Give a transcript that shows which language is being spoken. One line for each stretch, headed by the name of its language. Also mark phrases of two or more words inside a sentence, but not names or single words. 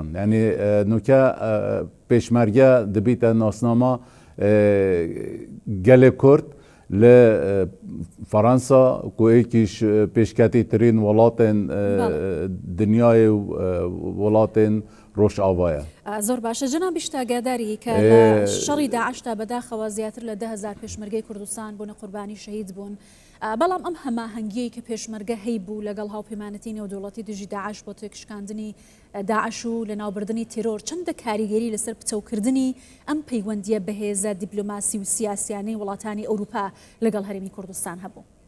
Kurdish: Yanî nûke pêşmerge dibîte nasnama gelê Kurd li Ferensa ku êkîş pêşketîtirîn welatên dinyayê û welatên Rojava ye.
Central Kurdish: زۆر باشە جەنابی شتاگاداری کە لە شەڕی داعشتا بەداخەوە زیاتر لە 10,000 پێشمەرگەی کوردستان بوون قوربانی شەهید بوون. بەڵام ئەم هەماهەنگیەی کە پێشمەرگە هەی بوو لەگەڵ هاوپەیمانەتی نێودوڵەتی دژی داعش بۆ تێکشکاندنی داعش و لە ناوبردنی تیرۆر چەندە کاریگەری لەسەر پچەوکردنی ئەم پەیوەندیە بەهێزە دیپلۆماسی و سیاسیانەی وڵاتانی ئەوروپا لەگەڵ هەرێمی کوردستان هەبوو.